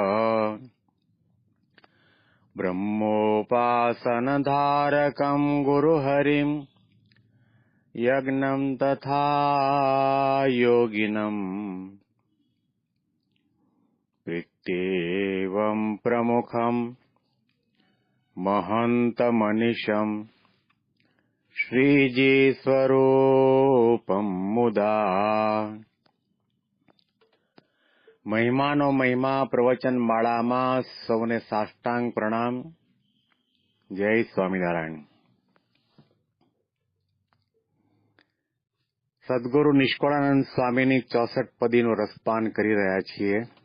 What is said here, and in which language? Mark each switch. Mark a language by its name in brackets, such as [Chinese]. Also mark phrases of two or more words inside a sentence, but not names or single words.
[Sanskrit] ब्रह्मोपासनधारकम् गुरुहरिम् यज्ञम् तथा योगिनम् प्रीत्येवम् प्रमुखम् महन्तमनिशम् श्रीजीस्वरूपम् मुदा। [Gujarati] મહિમાનો મહિમા પ્રવચન માળામાં સૌને સાષ્ટાંગ પ્રણામ. જય સ્વામિનારાયણ. સદગુરુ નિષ્કળાનંદ સ્વામીની 64 પદીનું રસપાન કરી રહ્યા છીએ.